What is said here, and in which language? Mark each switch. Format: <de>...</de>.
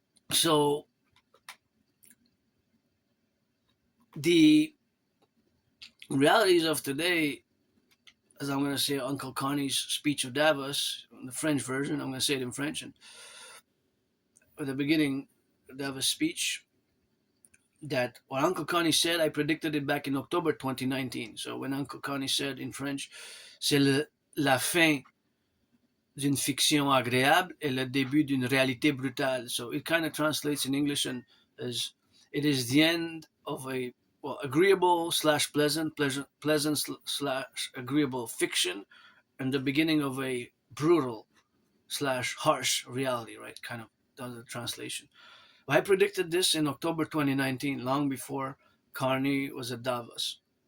<en>So the realities of today, as I'm going to say, Uncle Connie's speech of Davos, the French version, I'm going to say it in French. And at the beginning, Davos speech, that what Uncle Connie said, I predicted it back in October 2019. So when Uncle Connie said in French,</en> <fr>c'est la fin d'une fiction agréable et le début d'une réalité brutale.</fr> <en>So it kind of translates in English and as it is the end of a agreeable slash pleasant slash agreeable fiction and the beginning of a brutal slash harsh reality, right? Kind of does the translation. I predicted this in October 2019, long before Carney was at Davos.</en>